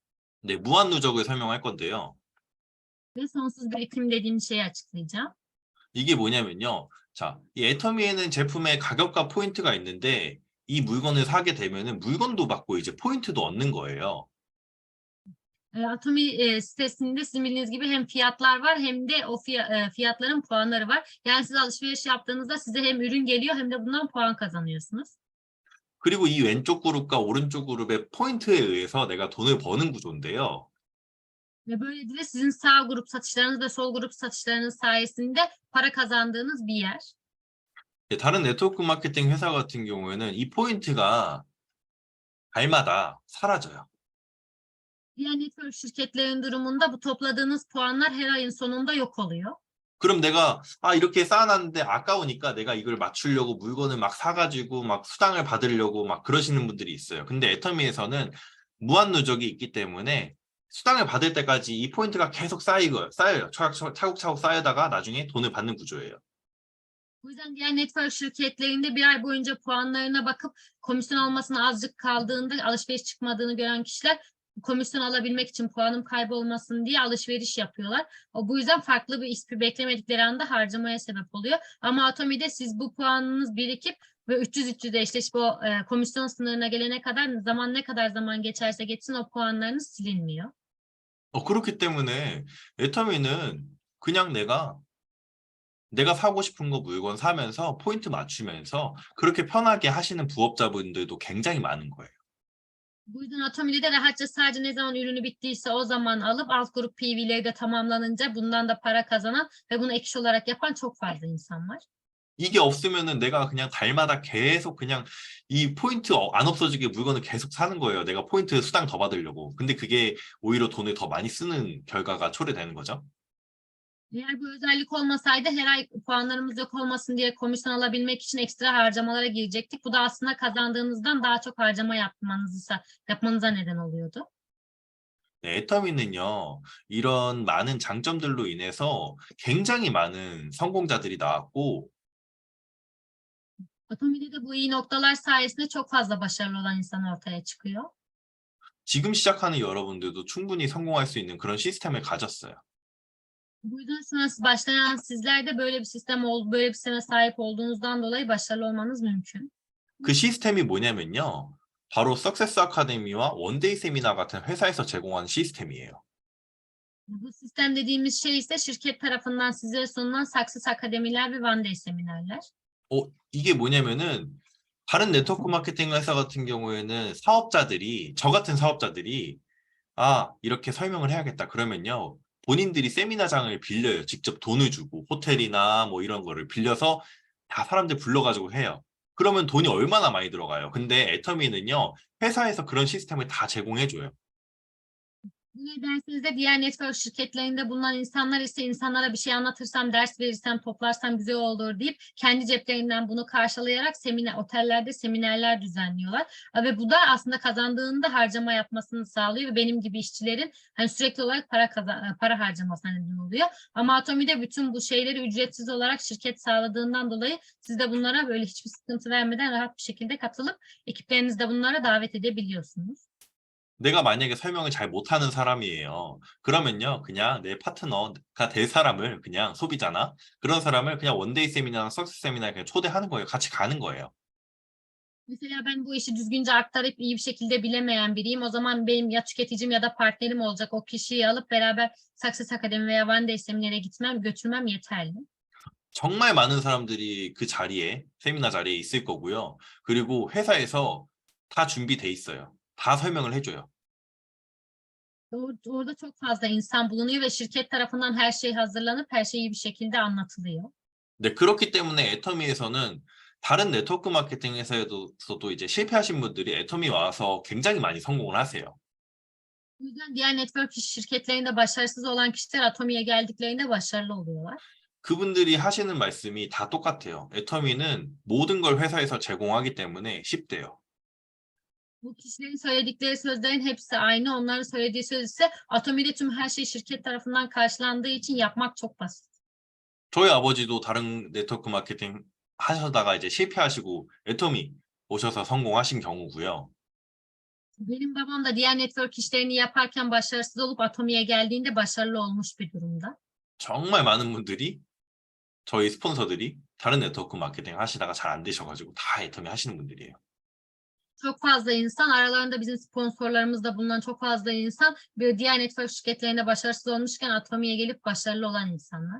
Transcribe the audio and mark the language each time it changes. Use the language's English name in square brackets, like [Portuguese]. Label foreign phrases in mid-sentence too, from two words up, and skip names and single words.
[Korean] 네, 무한 누적을 설명할 건데요. [Turkish] Ve sonsuz birikim dediğimiz şeyi açıklayacağım. [Korean] 이게 뭐냐면요. 자, 이 애터미에는 제품의 가격과 포인트가 있는데 이 물건을 사게 되면은 물건도 받고 이제 포인트도 얻는 거예요. [Turkish] Atomi sitesinde sizin bildiğiniz gibi hem fiyatlar var hem de o fiyatların puanları var. Yani siz alışveriş yaptığınızda size hem ürün geliyor hem de bundan puan kazanıyorsunuz. [Korean] 그리고 이 왼쪽 그룹과 오른쪽 그룹의 포인트에 의해서 내가 돈을 버는 구조인데요. [Turkish] Ve böylelikle sizin sağ grup satışlarınız ve sol grup satışlarınız sayesinde para kazandığınız bir yer. [Korean] 다른 네트워크 마케팅 회사 같은 경우에는 이 포인트가 달마다 사라져요. [Turkish] Diğer network şirketlerin durumunda bu topladığınız puanlar her ayın sonunda yok oluyor. [Korean] 그럼 내가 이렇게 쌓아놨는데 아까우니까 내가 이걸 맞추려고 물건을 막 사가지고 막 수당을 받으려고 막 그러시는 분들이 있어요. 근데 애터미에서는 무한 누적이 있기 때문에 수당을 받을 때까지 이 포인트가 계속 쌓여요. 차곡차곡 쌓여다가 나중에 돈을 받는 구조예요. [Turkish] Bu yüzden diğer network şirketlerinde bir ay boyunca puanlarına bakıp komisyon almasına azıcık kaldığında alışveriş çıkmadığını gören kişiler komisyon alabilmek için puanım kaybolmasın diye alışveriş yapıyorlar. Bu yüzden farklı bir ispi beklemedikleri anda harcamaya sebep oluyor. Ama Atomi'de siz bu puanınız birikip ve 300'e eşleşip o komisyon sınırına gelene kadar ne kadar zaman geçerse geçsin o puanlarınız silinmiyor. [Korean] 그렇기 때문에 애터미는 그냥 내가 사고 싶은 거 물건 사면서 포인트 맞추면서 그렇게 편하게 하시는 부업자분들도 굉장히 많은 거예요. [Turkish] Bu yüzden Atomi'de de rahatça sadece ne zaman ürünü bittiyse o zaman alıp alt grup PV'leri de tamamlanınca bundan da para kazanan ve bunu ek iş olarak yapan çok fazla insan var. [Korean] 이게 없으면은 내가 그냥 달마다 계속 그냥 이 포인트 안 없어지게 물건을 계속 사는 거예요. 내가 포인트 수당 더 받으려고. 근데 그게 오히려 돈을 더 많이 쓰는 결과가 초래되는 거죠. [Turkish] Eğer bu özellik olmasaydı her ay puanlarımız yok olmasın diye komisyon alabilmek için ekstra harcamalara girecektik. Bu da aslında kazandığınızdan daha çok harcama yapmanıza neden oluyordu. [Korean] 네, 애터미는요, 이런 많은 장점들로 인해서 굉장히 많은 성공자들이 나왔고, [Turkish] Atomi'de de bu iyi noktalar sayesinde çok fazla başarılı olan insan ortaya çıkıyor. [Korean] 지금 시작하는 여러분들도 충분히 성공할 수 있는 그런 시스템을 가졌어요. [Turkish] Bu yüzden sonrası başlayan sizler de böyle bir sisteme sahip olduğunuzdan dolayı başarılı olmanız mümkün. [Korean] 그 시스템이 뭐냐면요, 바로 석세스 아카데미와 원데이 세미나 같은 회사에서 제공하는 시스템이에요. [Turkish] Bu sistem dediğimiz şey ise şirket tarafından size sunulan Success Akademiler ve One Day seminerler. [Korean] 이게 뭐냐면은, 다른 네트워크 마케팅 회사 같은 경우에는 저 같은 사업자들이, 이렇게 설명을 해야겠다. 그러면요, 본인들이 세미나장을 빌려요. 직접 돈을 주고, 호텔이나 뭐 이런 거를 빌려서 다 사람들 불러가지고 해요. 그러면 돈이 얼마나 많이 들어가요. 근데 애터미는요, 회사에서 그런 시스템을 다 제공해줘요. [Turkish] Niye dersinizde diğer network şirketlerinde bulunan insanlar ise insanlara bir şey anlatırsam, ders verirsem, toplarsam güzel olur deyip kendi ceplerinden bunu karşılayarak otellerde seminerler düzenliyorlar. Ve bu da aslında kazandığında harcama yapmasını sağlıyor ve benim gibi işçilerin hani sürekli olarak para harcamasına neden oluyor. Ama Atomi'de bütün bu şeyleri ücretsiz olarak şirket sağladığından dolayı siz de bunlara böyle hiçbir sıkıntı vermeden rahat bir şekilde katılıp ekiplerinizi de bunlara davet edebiliyorsunuz. [Korean] 내가 만약에 설명을 잘 못하는 사람이에요. 그러면요, 그냥 내 파트너가 될 사람을 그냥 소비자나 그런 사람을 그냥 원데이 세미나나 석스 세미나에 그냥 초대하는 거예요. 같이 가는 거예요. [Turkish] Mesela ben bu işi düzgünce aktarıp iyi bir şekilde bilemeyen biriyim. O zaman benim ya tüketicim ya da partnerim olacak. O kişiyi alıp beraber Success Akademi veya One Day seminer'e götürmem yeterli. [Korean] 정말 많은 사람들이 그 자리에, 세미나 자리에 있을 거고요. 그리고 회사에서 다 준비돼 있어요. 다 설명을 해줘요. [Turkish] Orada çok fazla insan bulunuyor ve şirket tarafından her şey hazırlanıp her şey iyi bir şekilde anlatılıyor. [Korean] 네, 그렇기 때문에 애터미에서는 다른 네트워크 마케팅 회사에서도 이제 실패하신 분들이 애터미 와서 굉장히 많이 성공을 하세요. [Turkish] Bu yüzden diğer network şirketlerinde başarısız olan kişiler Atomi'ye geldiklerinde başarılı oluyorlar. [Korean] 그분들이 하시는 말씀이 다 똑같아요. 애터미는 모든 걸 회사에서 제공하기 때문에 쉽대요. [Turkish] Bu kişilerin söyledikleri sözlerin hepsi aynı. Onların söylediği söz ise Atomi'de tüm her şey şirket tarafından karşılandığı için yapmak çok basit. [Korean] 저희 아버지도 다른 네트워크 마케팅 하셔다가 이제 실패하시고 애터미 오셔서 성공하신 경우고요. [Turkish] Benim babam da diğer network işlerini yaparken başarısız olup Atomi'ye geldiğinde başarılı olmuş bir durumda. [Korean] 정말 많은 분들이 저희 스폰서들이 다른 네트워크 마케팅 하시다가 잘 안 되셔가지고 다 애터미 하시는 분들이에요. [Turkish] Çok fazla insan, aralarında bizim sponsorlarımızda bulunan çok fazla insan bir diğer network şirketlerinde başarısız olmuşken Atomi'ye gelip başarılı olan insanlar.